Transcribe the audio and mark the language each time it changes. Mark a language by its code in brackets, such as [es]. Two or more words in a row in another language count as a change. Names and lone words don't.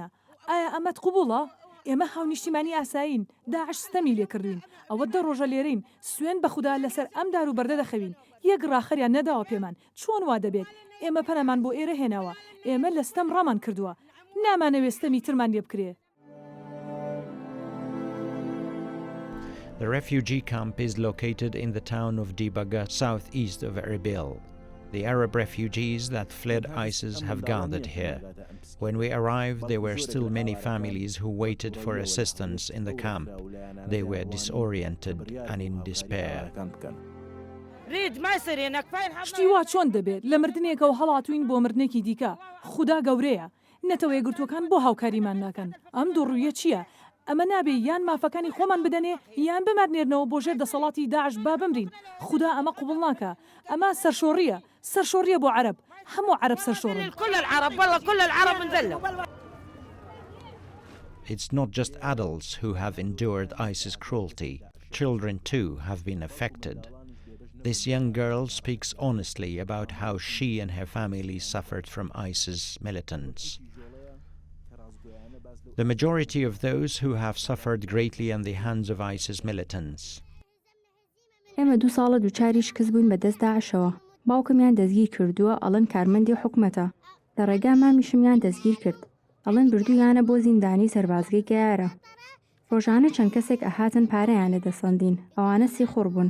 [ckb] ئایا ئەمەت قبوڵە؟ ئێمە هاونیشتیمانی ئاسایین، داعش ستەمی لێکردوین، ئەوە 10 ڕۆژە لێرەین، سوێن بە خوددا لەسەر ئەم دار و بەردە دەخەوین. یەک ڕاخەریان نەداوە پێمان، چۆن وا دەبێت؟ ئێمە پەنەمان بۆ ئێرە هێناوە، ئێمە لە ستەم ڕامان کردووە، نامانەوێت ستەمی ترمان لێ بکرێ. [en] The refugee camp is located in the town of Dibaga, southeast of Erbil. The Arab refugees that fled ISIS have gathered here. When we arrived, there were still many families who waited for assistance in the camp. They were disoriented and in despair. [ckb] شتی وا چۆن دەبێت لە مردنێکەوە هەڵاتوین بۆ مردنێکی دیکە؟ خوددا گەورەیە، نەتەوە یەکگرتوەکان بۆ هاوکاریمان ناکەن. ئەم دوڕوویە چییە؟ ئەمە نابێ یان مافەکانی خۆمان بدەنێ یان بمارنێرنەوە بۆ ژێر دەسەڵاتی داعش با بمرین. خوددا ئەمە قبول ناکە، ئەمە سەرشۆڕیە، سەرشۆڕیە بۆ عەرەب، هەموو عەرەب سەرشۆڕن. [en] It's not just adults who have endured ISIS cruelty. Children too have been affected. This young girl speaks honestly about how she and her family suffered from ISIS militants. The majority of those who have suffered greatly in the hands of ISIS militants. [ckb] ئێمە 2 ساڵە دووچاری شکست بووین بەدەست داعشەوە. باوکمیان دەستگیر کردووە، ئەڵەن کارمەندی حکومەتە. لە ڕێگا مامیشمیان دەستگیر کرد، ئەڵەن بردوویانە بۆ زیندانی سەربازگەی گەیارە. ڕۆژانە چەند کەسێک ئەهاتن پارەیان لەدەسەندین، ئەوانە سیخۆڕ بوون.